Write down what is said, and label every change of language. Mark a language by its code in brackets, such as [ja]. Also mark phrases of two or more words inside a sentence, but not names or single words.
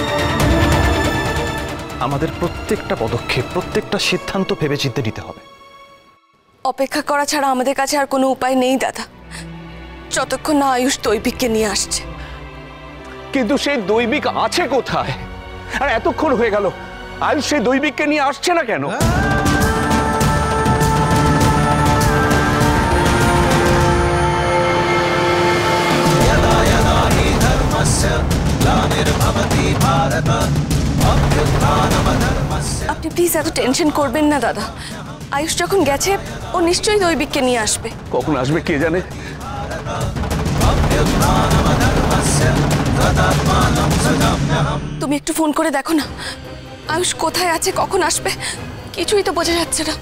[bn] আমাদের প্রত্যেকটা পদক্ষেপ, প্রত্যেকটা সিদ্ধান্ত ভেবেচিন্তে নিতে হবে। অপেক্ষা করা ছাড়া আমাদের কাছে আর কোনো উপায় নেই দাদা, যতক্ষণ না আয়ুষ দৈবিককে নিয়ে আসছে। কিন্তু সেই দৈবিক আছে কোথায়? আর এতক্ষণ হয়ে গেল, আয়ুষ সেই দৈবিককে নিয়ে আসছে না কেন? [sa] यदा यदा हि धर्मस्य ग्लानिर्भवति भारत अभ्युत्थानमधर्मस्य। [bn] আপনি প্লিজ এত টেনশন করবেন না দাদা, আয়ুষ যখন গেছে ও নিশ্চয়ই দৈবিককে নিয়ে আসবে। কখন আসবে কে জানে। তুমি একটু ফোন করে দেখো না, আয়ুষ কোথায় আছে, কখন আসবে, কিছুই তো বোঝা যাচ্ছে না।